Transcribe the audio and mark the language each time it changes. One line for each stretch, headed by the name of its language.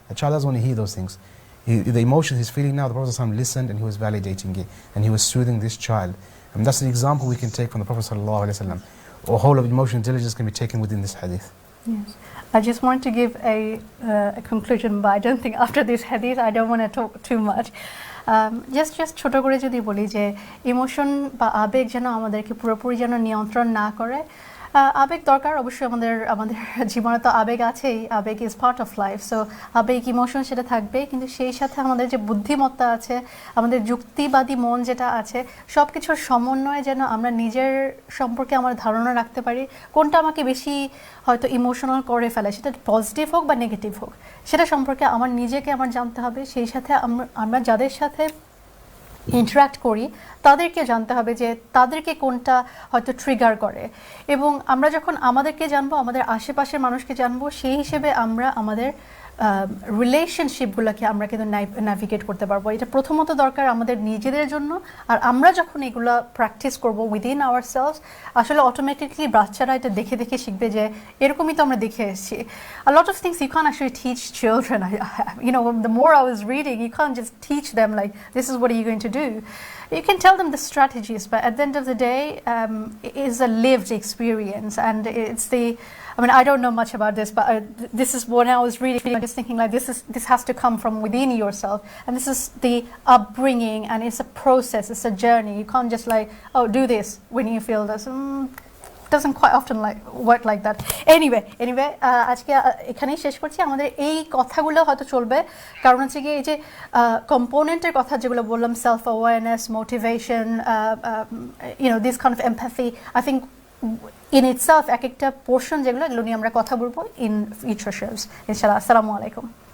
English: A child doesn't want to hear those things. The emotions he's feeling now, the Prophet ﷺ listened and he was validating it. And he was soothing this child. And that's an example we can take from the Prophet ﷺ. A whole of emotional intelligence can be taken within this hadith. Yes. I just want to give a conclusion, but I don't think after this hadith I don't want to talk too much.
Bangla: Just ছোট করে যদি বলি যে emotion বা আবেগ যেন আমাদেরকে পুরোপুরি যেন নিয়ন্ত্রণ না করে, আবেগ দরকার অবশ্যই, আমাদের জীবনে তো আবেগ আছেই, আবেগ
English: is part of life,
Bangla: so আবেগ ইমোশন সেটা থাকবে, কিন্তু সেই সাথে আমাদের যে বুদ্ধিমত্তা আছে, আমাদের যুক্তিবাদী মন যেটা আছে, সব কিছুর সমন্বয়ে যেন আমরা নিজের সম্পর্কে আমার ধারণা রাখতে পারি কোনটা আমাকে বেশি হয়তো ইমোশনাল করে ফেলে, সেটা পজিটিভ হোক বা নেগেটিভ হোক, সেটা সম্পর্কে আমার নিজেকে আমার জানতে হবে। সেই সাথে আমরা যাদের সাথে ইন্টারাক্ট করি তাদেরকে জানতে হবে যে তাদেরকে কোনটা হয়তো ট্রিগার করে, এবং আমরা যখন আমাদেরকে জানবো, আমাদের আশেপাশের মানুষকে জানবো, সেই হিসেবে আমরা আমাদের রিলেশনশিপগুলোকে আমরা কিন্তু ন্যাভিগেট করতে পারবো। এটা প্রথমত দরকার আমাদের নিজেদের জন্য, আর আমরা যখন এগুলো প্র্যাকটিস করবো
English: within our cells,
Bangla: আসলে অটোমেটিকলি বাচ্চারা এটা দেখে দেখে শিখবে যে এরকমই তো আমরা দেখে এসেছি।
English: A lot of things you can't actually teach children. You know, the more I was reading, you can't just teach them like, this is what are you going to do. You can tell them the strategies, but at the end of the day, it is a lived experience, and it's the, I mean, I don't know much about this, but this is when I was reading, I'm just thinking like, this has to come from within yourself, and this is the upbringing, and it's a process, it's a journey. You can't just like, oh, do this when you feel this. Doesn't quite often like work like that.
Bangla: Anyway, আজকে এখানেই শেষ করছি। আমাদের এই কথাগুলো হয়তো চলবে, কারণ হচ্ছে কি এই যে কম্পোনেন্টের কথা যেগুলো বললাম, self awareness, motivation,
English: you know, this kind of empathy, I think in itself
Bangla: এক একটা পোর্শন যেগুলো, এগুলো নিয়ে আমরা কথা বলবো
English: in future shows
Bangla: ইনশাআল্লাহ। আসসালামু আলাইকুম।